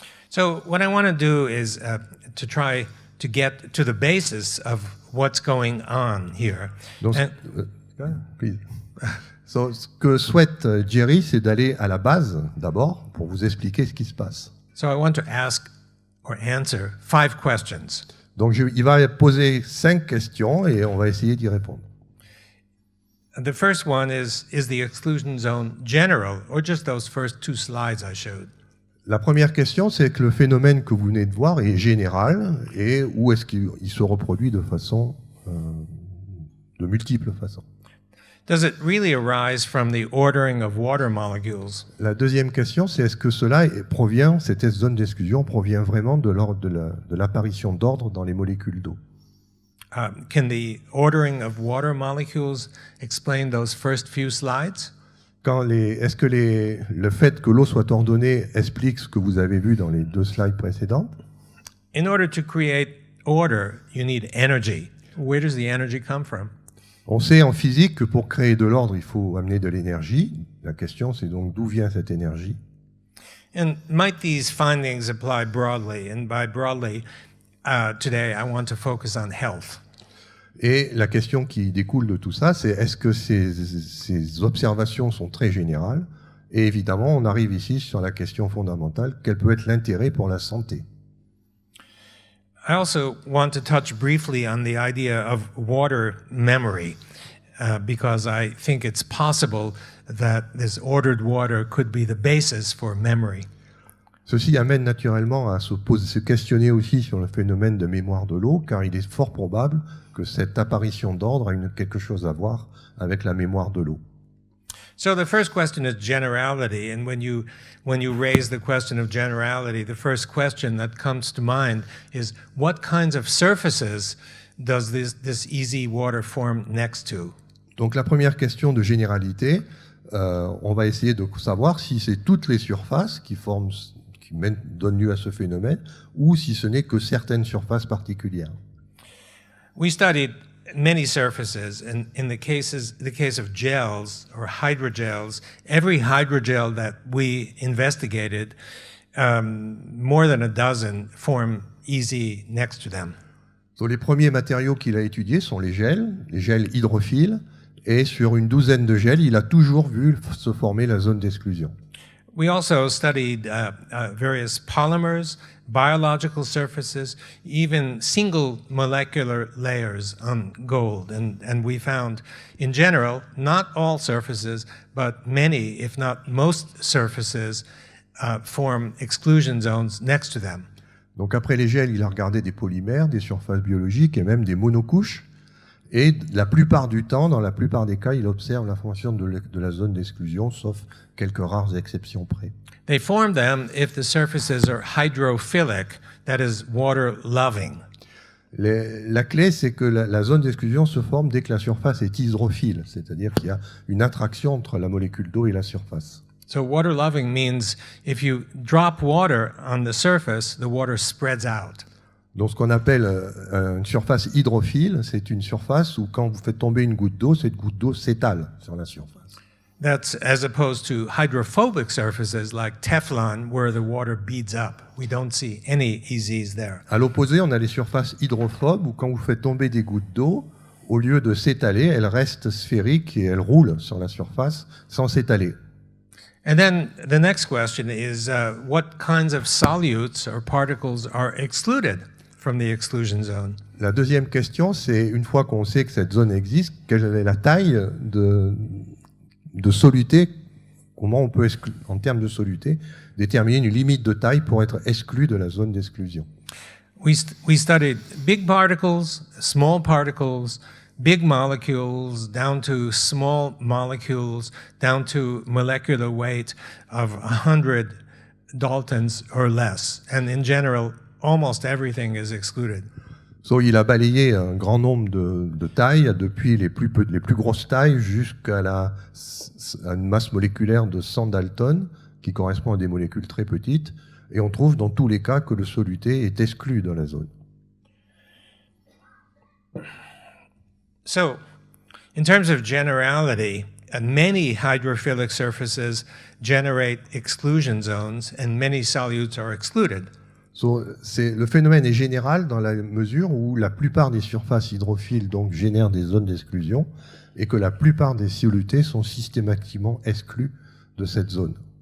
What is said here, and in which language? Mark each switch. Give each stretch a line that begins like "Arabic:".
English: So what I want to do is to try to get to the basis of what's going on here.
French: Donc,
English: please.
French: So, ce que souhaite Jerry, c'est d'aller à la base d'abord pour vous expliquer ce qui se passe.
English: So I want to ask or answer 5 questions.
French: Donc il va poser 5 questions et on va essayer d'y répondre.
English: The first one is the exclusion zone general, or just those first 2 slides I showed?
French: La première question, c'est que le phénomène que vous venez de voir est général et où est-ce qu'il se reproduit de multiples façons.
English: Does it really arise from the ordering of water molecules?
French: La deuxième question, c'est est-ce que cette zone d'exclusion provient vraiment de l'apparition d'ordre dans les molécules d'eau?
English: Can the ordering of water molecules explain those first few slides?
French: Est-ce que le fait que l'eau soit ordonnée explique ce que vous avez vu dans les 2 slides précédentes?
English: In order to create order, you need energy. Where does the energy come from?
French: On sait en physique que pour créer de l'ordre, il faut amener de l'énergie. La question, c'est donc d'où vient cette énergie?
English: And might these findings apply broadly? And by broadly, today I want to focus on health.
French: Et la question qui découle de tout ça, c'est est-ce que ces observations sont très générales? Et évidemment, on arrive ici sur la question fondamentale, quel peut être l'intérêt pour la santé?
English: I also want to touch briefly on the idea of water memory, because I think it's possible that this ordered water could be the basis for memory.
French: Ceci amène naturellement à se questionner aussi sur le phénomène de mémoire de l'eau, car il est fort probable que cette apparition d'ordre a quelque chose à voir avec la mémoire de l'eau.
English: So the first question is generality, and when you raise the question of generality, the first question that comes to mind is what kinds of surfaces does this easy water form next to?
French: Donc la première question de généralité, on va essayer de savoir si c'est toutes les surfaces qui donnent lieu à ce phénomène, ou si ce n'est que certaines surfaces particulières.
English: We studied many surfaces, and in the case of gels or hydrogels, every hydrogel that we investigated, more than a dozen form easy next to them.
French: Donc, les premiers matériaux qu'il a étudiés sont les gels hydrophiles, et sur une douzaine de gels, il a toujours vu se former la zone d'exclusion.
English: We also studied various polymers, biological surfaces, even single molecular layers on gold. And we found, in general, not all surfaces, but many, if not most surfaces, form exclusion zones next to them.
French: Donc après les gels, il a regardé des polymères, des surfaces biologiques et même des monocouches. Et la plupart du temps, dans la plupart des cas, il observe la formation de la zone d'exclusion, sauf quelques rares exceptions près.
English: They form them if the surfaces are hydrophilic, that is water-loving.
French: La clé, c'est que la zone d'exclusion se forme dès que la surface est hydrophile, c'est-à-dire qu'il y a une attraction entre la molécule d'eau et la surface.
English: So water-loving means if you drop water on the surface, the water spreads out.
French: Donc ce qu'on appelle une surface hydrophile, c'est une surface où quand vous faites tomber une goutte d'eau, cette goutte d'eau s'étale sur la surface.
English: That's as opposed to hydrophobic surfaces like Teflon, where the water beads up. We don't see any EZs there.
French: À l'opposé, on a les surfaces hydrophobes où quand vous faites tomber des gouttes d'eau, au lieu de s'étaler, elles restent sphériques et elles roulent sur la surface sans s'étaler.
English: And then the next question is what kinds of solutes or particles are excluded from the exclusion zone?
French: La deuxième question, c'est une fois qu'on sait que cette zone existe, quelle est la taille de soluté, comment on peut en termes de soluté, déterminer une limite de taille pour être exclu de la zone d'exclusion.
English: We studied big particles, small particles, big molecules, down to small molecules, down to molecular weight of 100 Daltons or less. And in general, almost everything is excluded.
French: So, il a balayé un grand nombre de tailles, depuis les plus grosses tailles jusqu'à une masse moléculaire de 100 Dalton, qui correspond à des molécules très petites. Et on trouve dans tous les cas que le soluté est exclu dans la zone.
English: So, in terms of generality, many hydrophilic surfaces generate exclusion zones and many solutes are excluded.
French: So, le phénomène est général dans la mesure où la plupart des surfaces hydrophiles donc, génèrent des zones d'exclusion et que la plupart des solutés sont systématiquement exclus de cette zone.